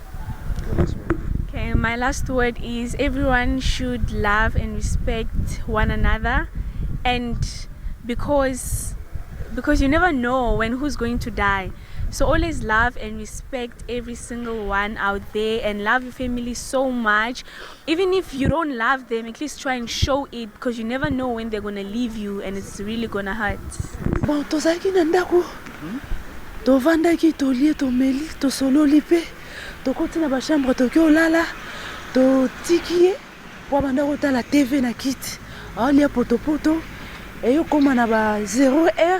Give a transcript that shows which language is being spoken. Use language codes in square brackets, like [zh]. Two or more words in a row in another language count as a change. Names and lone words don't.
[en] Okay, my last word is everyone should love and respect one another, and because you never know when who's going to die. So always love and respect every single one out there, and love your family so much. Even if you don't love them, at least try and show it, because you never know when they're gonna leave you, and it's really gonna hurt. [ln] Bon, tozaki na ndako. Tovandaki tolie tomeli tosololi pe. Tokoti na ba chambre toki olala. Totiki ye po banda kotala TV na kiti. Alia potopoto. Eyo koma na ba 0h.